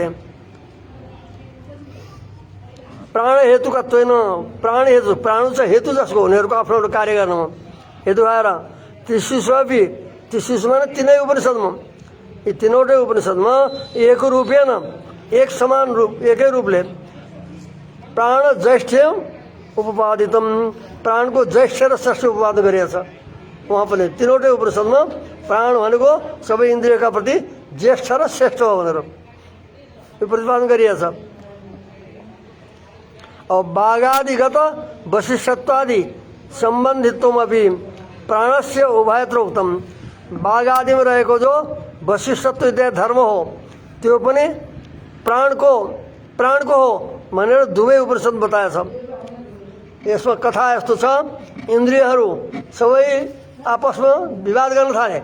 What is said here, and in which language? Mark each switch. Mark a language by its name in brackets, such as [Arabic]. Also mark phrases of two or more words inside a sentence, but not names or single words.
[Nepali] त्यहाँ [Sanskrit] प्राण हेतुकत्वेन [Nepali] प्राण हेतु प्राण चाहिँ हेतु जसको उनीहरूको आफ्नो आफ्नो कार्य गर्नुमा हेतु आएर त्रिशिशुअपि त्रिशिशुमा तिनै उपनिषदमा यी तिनवटै उपनिषदमा [Sanskrit] एक रूपेण [Nepali] एक समान रूप एकै रूपले [Sanskrit] प्राण ज्येष्ठ उपपादितम [Nepali] प्राणको ज्येष्ठ र श्रेष्ठ उपवादन गरिएको छ। उहाँ पनि तिनवटै उपनिषदमा प्राण भनेको सबै इन्द्रियका प्रति ज्येष्ठ र श्रेष्ठ हो भनेर यो प्रतिपादन गरिएको छ। अब [Sanskrit] बाघादिगत वशिष्ठत्वादि सम्बन्धित्वमपि प्राणस्य उभयत्र उक्तम [Nepali] बाघ आदिमा रहेको जो वशिष्ठत्व इत्यादि धर्म हो त्यो पनि प्राणको हो भनेर दुवै उपनिषद बताएछ। यसमा कथा यस्तो छ इन्द्रियहरू सबै आपसमा विवाद गर्न थाले।